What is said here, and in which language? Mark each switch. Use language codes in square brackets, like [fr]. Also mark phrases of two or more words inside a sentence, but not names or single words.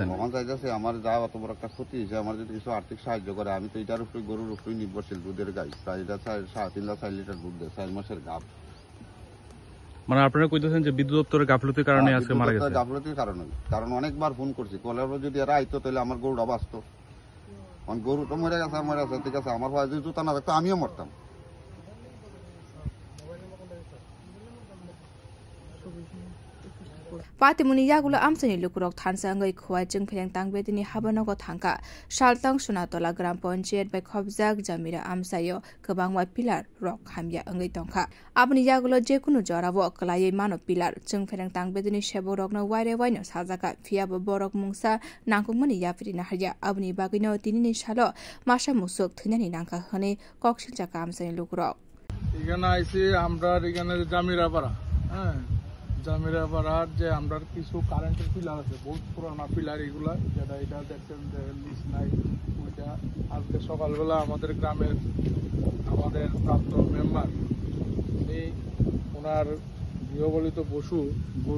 [bn] এখন চাইতেছে আমার যা অত বড় একটা ক্ষতি হয়েছে আমার যদি কিছু আর্থিক সাহায্য করে আমি তো এটার উপরে গরুর উপরে নির্ভরশীল দুধের গাই প্রায় এটা 3.5 লিটার দুধ দেয় 4 মাসের গাভ। মানে আপনারা কইতেছেন যে বিদ্যুৎ দপ্তরের গাফলতির কারণে আজকে মারা গেছে? গাফলতির কারণে কারণ অনেকবার ফোন করছি কলের যদি এরা আইতো তাহলে আমার গরুটা বাঁচতো কারণ গরু তো মরে গেছে ঠিক আছে আমার ভাই যদি জুতা না থাকতো আমিও মরতাম। [trp] Patimuni yagulo amsani lukurok thansa ngai khuwai chung phereng tangbedini habanogo thangka saltang sunatola gram panchayat bai khobjak Jamira amsayo kwbangma pilar rok hamya ngai tongkha abni yagulo jekunu jorabo klaiye mano pilar chung phereng tangbedini sebo rokno waire waino sajaka phiabo borok mungsa nangkukmani yapirina harya abni bagino tinini salo masha musuk thunani nangka hone koksilchaka amsani lukurok [bn] এখানে আইছি আমরা এখানে জামিরাপাড়া হ্যাঁ জামিরাপাড়ার যে আমরা কিছু কারেন্টের পিলার আছে বহুত পুরানা পিলার এগুলা যেটা এটা দেখছেন যে লিস্ট নাই ওইটা আজকে সকালবেলা আমাদের গ্রামের আমাদের প্রাপ্ত মেম্বার উনি ওনার গৃহপালিত পশু গরু